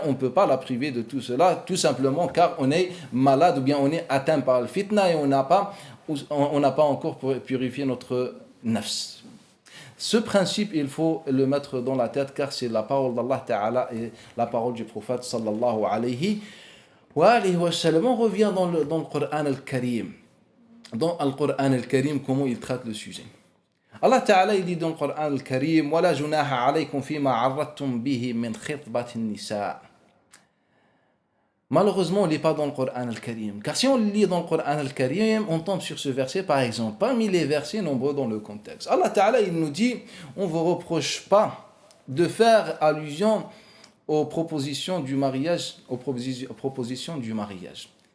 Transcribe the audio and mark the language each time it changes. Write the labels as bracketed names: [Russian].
[French] On ne peut pas la priver de tout cela, tout simplement car on est malade ou bien on est atteint par le fitna et on n'a pas encore purifié notre nafs. Ce principe, il faut le mettre dans la tête car c'est la parole d'Allah Ta'ala et la parole du prophète sallallahu alayhi wa sallam. On revient dans le Coran al-Karim. Dans le Coran al-Karim, comment il traite le sujet. Allah Ta'ala il dit dans le Coran al-Karim [Arabic] وَلَا جُنَاحَ عَلَيْكُمْ فِي مَا عَرَّضْتُمْ بِهِ مِنْ خِطْبَةِ النِّسَاءِ [French] Malheureusement, on ne lit pas dans le Coran al-Karim. Car si on lit dans le Coran al-Karim, on tombe sur ce verset, par exemple, parmi les versets nombreux dans le contexte. Allah Ta'ala, il nous dit, on ne vous reproche pas de faire allusion aux propositions du mariage, aux propositions du mariage.